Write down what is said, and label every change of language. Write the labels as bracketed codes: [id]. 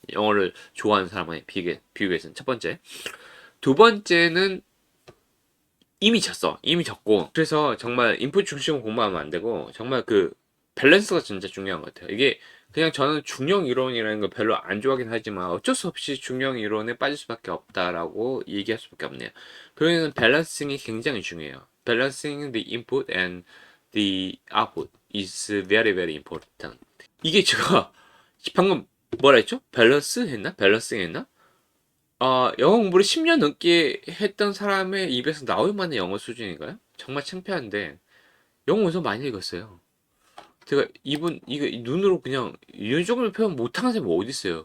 [ko] 영어를 좋아하는 사람에 비교해서는 첫 번째. 두 번째는 이미 졌어. 이미 졌고. 그래서 정말 인풋 중심으로 공부하면 안 되고 정말 그 밸런스가 진짜 중요한 것 같아요. 이게 그냥 저는 중형 이론이라는 걸 별로 안 좋아하긴 하지만 어쩔 수 없이 중형 이론에 빠질 수밖에 없다라고 얘기할 수밖에 없네요. 그러면 밸런싱이 굉장히 중요해요. [en] Balancing the input and the output is very very important. [ko] 이게 제가 방금 뭐라 했죠? 밸런스 했나? 밸런싱 했나? 영어 공부를 10년 넘게 했던 사람의 입에서 나올 만한 영어 수준인가요? 정말 창피한데 영어 원서 많이 읽었어요. 제가 이거 눈으로 그냥 이 정도 표현 못하는 사람이 어디 있어요?